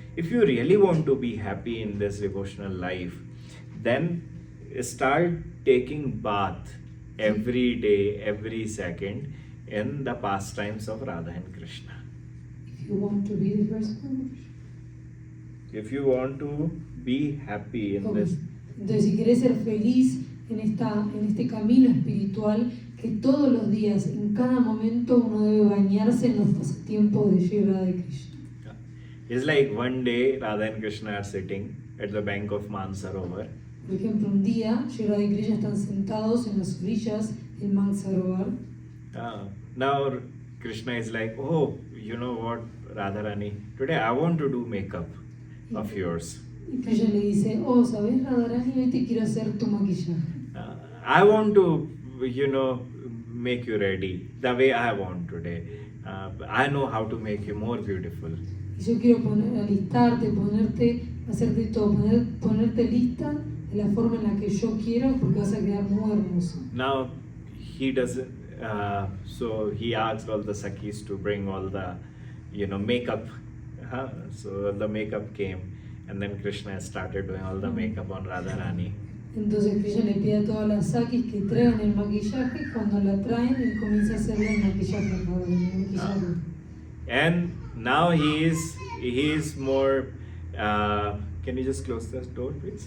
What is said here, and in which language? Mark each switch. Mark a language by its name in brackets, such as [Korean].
[English] If you really want to be happy in this devotional life, then start taking bath every day, every second in the pastimes of Radha and Krishna. if you want to be the first one. If you want to be happy in this. [Spanish] Entonces, si querés ser feliz en este camino espiritual, que todos los días, en cada momento, uno debe bañarse en los pasatiempos de Sri Radha y Krishna. [English] It's like one day Radha and Krishna are sitting at the bank of Mansarovar. [Spanish] Por ejemplo, un día, Sri Radha y Krishna están sentados en las orillas del Mansarovar. [English] Now Krishna is like, oh, you know what, Radharani, today I want to do makeup of yours. [Spanish] Y Krishna le dice, oh, ¿sabes, Radharani? Hoy te quiero hacer tu maquillaje. [English] I want to, make you ready the way I want today. I know how to make you more beautiful. [Spanish] Y yo quiero alistarte, hacerte todo, ponerte lista de la forma en la que yo quiero, porque vas a quedar muy hermoso. [English] Now he doesn't. So he asked all the Sakhis to bring all the, makeup. So the makeup came, and then Krishna started doing all the makeup on Radharani. [Spanish] Entonces Krishna le pide a todas las sakis que traigan el maquillaje. Cuando la traen, él comienza a hacerle el maquillaje. [English] And now he is more. Can you just close the door, please?